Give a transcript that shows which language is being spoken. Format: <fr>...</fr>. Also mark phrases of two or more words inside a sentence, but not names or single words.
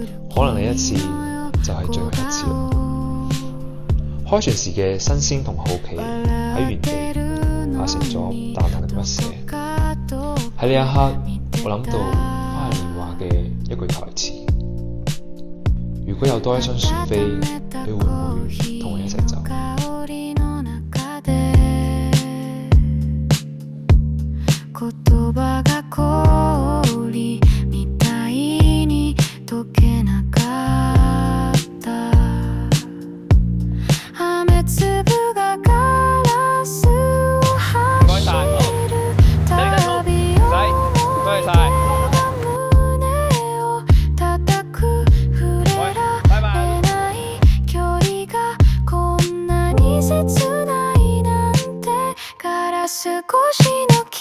<yue>可能呢一次就係最後一次啦。開船時嘅新鮮同好奇喺原地化成咗淡淡嘅不捨。喺呢一刻，我諗到花樣年華嘅一句台詞：如果有多一雙船飛，你會唔會同我一齊走？</yue> <ja>言葉が氷みたいに溶けなかった雨粒がガラスを走る旅を胸を叩く触れられない距離がこんなに切ないなんてガラス越しの</ja>